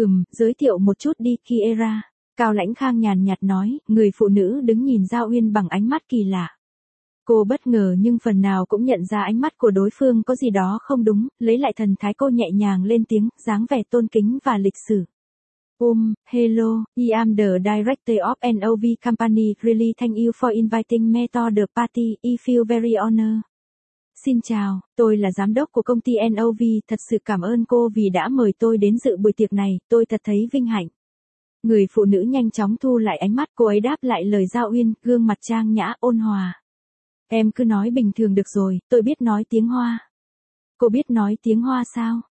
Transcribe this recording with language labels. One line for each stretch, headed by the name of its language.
Vietnamese: Giới thiệu một chút đi Kiera. Cao Lãnh Khang nhàn nhạt nói, người phụ nữ đứng nhìn Giao Uyên bằng ánh mắt kỳ lạ. Cô bất ngờ nhưng phần nào cũng nhận ra ánh mắt của đối phương có gì đó không đúng, lấy lại thần thái cô nhẹ nhàng lên tiếng, dáng vẻ tôn kính và lịch sử.
English: Hello, I am the director of NOV company, really thank you for inviting me to the party, I feel very honored.
Vietnamese: Xin chào, tôi là giám đốc của công ty NOV, thật sự cảm ơn cô vì đã mời tôi đến dự buổi tiệc này, tôi thật thấy vinh hạnh. Người phụ nữ nhanh chóng thu lại ánh mắt, cô ấy đáp lại lời Giao Uyên, gương mặt trang nhã, ôn hòa. Em cứ nói bình thường được rồi, tôi biết nói tiếng Hoa. Cô biết nói tiếng Hoa sao?